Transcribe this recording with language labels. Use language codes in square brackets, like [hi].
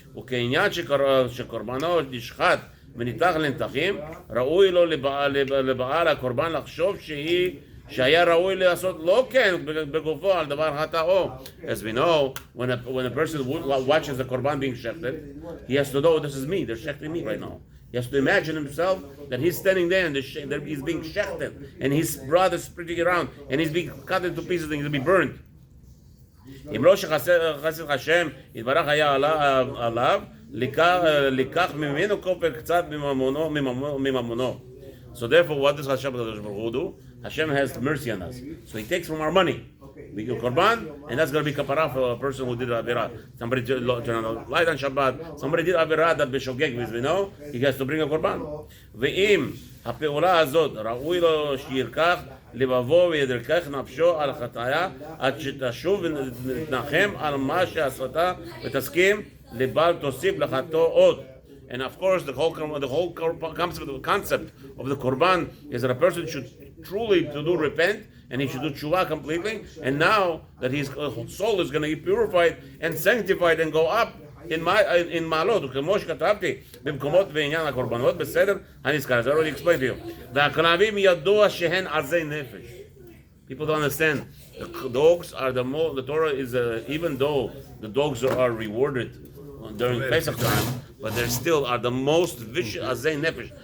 [he] וכעניין שקורבנו נשחט וניתח לנתחים, ראוי לו לבעל הקורבן לחשוב שהיה ראוי לעשות לא כן בגופו על דבר חטאו. [en] As we know, when a person watches the korban being shechted, he has to know, this is me, they're shechting me right now. He has to imagine himself that he's standing there and he's being shechted, and his blood is spreading around, and he's being cut into pieces and he's going to be burned. [he] אם לא שחסד השם יתברך היה עליו, לקח ממנו כופר קצת מממונו. [en] So therefore, what does Hashem do? Hashem has mercy on us. So He takes from our money. We do korban, and that's going to be kapara for a person who did avera. Somebody turned on the light on Shabbat. Somebody did avera that b'shogeg, we know. He has to bring a korban. [he] ואם הפעולה הזאת ראוי לו שירקח לבבו וידרכך נפשו על חטאיה עד שתשוב ותנחם על מה שעשתה ותסכים לבל תוסיף לחטאו עוד. [en] And of course, the whole concept of the korban is that a person should truly do repent, and he should do tshuva completely. And now that his soul is going to be purified and sanctified and go up [he] in מעלות, וכמו שכתבתי במקומות בעניין הקורבנות, בסדר הנזכר, זה [en] already explained to you. [he] והכלבים ידוע שהן עזי נפש. [en] People don't understand. The dogs are the most, the Torah is, even though the dogs are rewarded during Pesach time, but they still are the most vicious azay nefesh.